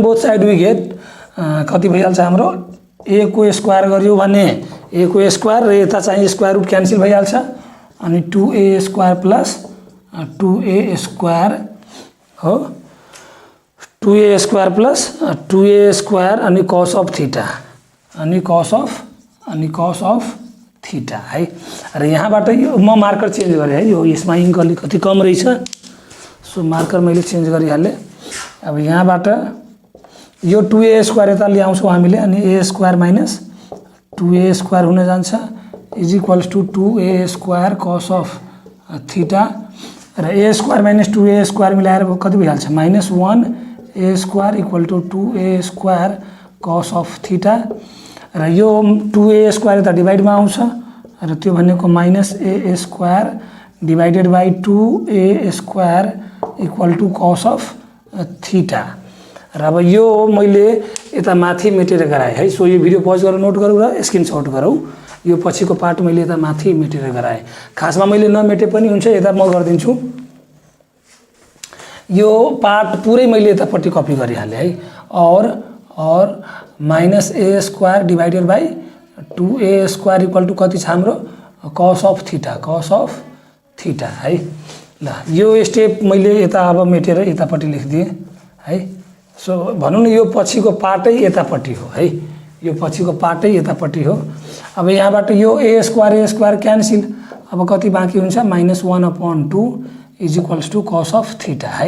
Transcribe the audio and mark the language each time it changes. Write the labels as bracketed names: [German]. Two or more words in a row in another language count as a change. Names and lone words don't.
[English] both side we get [Nepali] कति भइहाल्छ हाम्रो, ए को स्क्वायर गर्यो भने ए को स्क्वायर र यता चाहिँ [English] square root [Nepali] क्यान्सल भइहाल्छ अनि [English] 2a square plus 2a square [Nepali] हो, [English] 2a square plus 2a square [Nepali] अनि [English] cos of theta [Nepali] अनि [English] cos of theta [Nepali] है। र यहाँबाट यो म [English] marker change [Nepali] गरेँ है, यो यसमा इङ्क अलिकति कम रहेछ [English] so marker [Nepali] मैले चेन्ज गरिहालेँ। अब यहाँबाट यो 2a स्क्वायर यता ल्याउँछौँ हामीले अनि [English] a square minus 2a square [Nepali] हुन जान्छ [English] is equals to 2a square cos of theta [Nepali] र [English] a square minus 2a square [Nepali] मिलाएर कति भइहाल्छ [English] -1a square equal to 2a square cos of theta [Nepali] र यो 2a स्क्वायर यता डिभाइडमा आउँछ र त्यो भनेको [English] -a square divided by 2a square equal to cos of theta [Nepali] र अब यो मैले यता माथि मेटेर गराएँ है। सो यो भिडियो पज गरेर नोट गरौँ र स्क्रिनशट गरौँ, यो पछिको पार्ट मैले यता माथि मेटेर गराएँ, खासमा मैले नमेटे पनि हुन्छ यता म गरिदिन्छु, यो पार्ट पुरै मैले यतापट्टि कपी गरिहालेँ है। और [English] -a square divided by 2a square equal to [Nepali] कति छ हाम्रो [English] cos of theta [Nepali] है। ल यो स्टेप मैले यता अब मेटेर यतापट्टि लेखिदिएँ है। सो भनौँ न यो पछिको पार्टै यतापट्टि हो है, यो पछिको पार्टै यतापट्टि हो। अब यहाँबाट यो [English] a square cancel, [Nepali] अब कति बाँकी हुन्छ -1/2 [English] is equals to cos of theta [Nepali] है।